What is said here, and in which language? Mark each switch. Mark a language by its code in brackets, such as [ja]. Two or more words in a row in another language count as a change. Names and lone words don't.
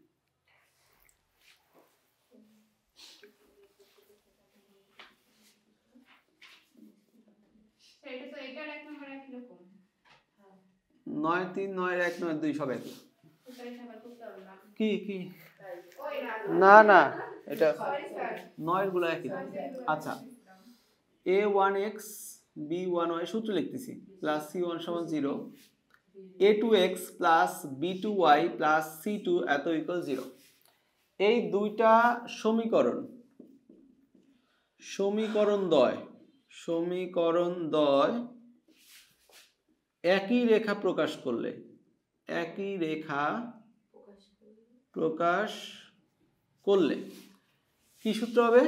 [bn] সেটা তো এটার এক নম্বর একই রকম। 9 এর 3, 9 এর 1, 9 এর 2 সব একই। কি কি? না না, এটা 9 এর গুলো একই। আচ্ছা, a1x b1y সূত্র লিখতেছি, +c1 = 0, a2x + b2y + c2 এত ইকুয়াল 0। এই দুইটা সমীকরণ দ্বয় একই রেখা প্রকাশ করলে কি সূত্র হবে?